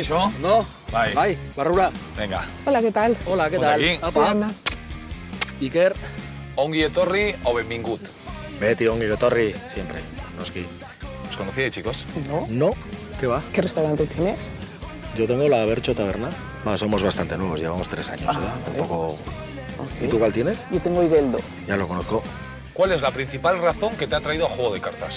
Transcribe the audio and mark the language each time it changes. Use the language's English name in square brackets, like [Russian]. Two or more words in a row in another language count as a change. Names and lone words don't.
[Basque] Kaixo. [Spanish] No? [Basque] Bai. Bai, barrura. [Spanish] Venga. Hola, ¿qué tal? Hola, ¿qué Ponte tal? aquí. [Basque] Apa. Ana. Iker. Ongi etorri o benvingut. Beti, ongi etorri, [Spanish] siempre. Noski. ¿Os conocíais, chicos? ¿No? No, ¿qué va? ¿Qué restaurante tienes? Yo tengo la Bercho Taberna. Bueno, somos bastante nuevos, llevamos 3 años. Ah, vale. Tampoco... ¿Y tú cuál tienes? Yo tengo Igeldo. Ya lo conozco. ¿Cuál es la principal razón que te ha traído a Juego de Cartas?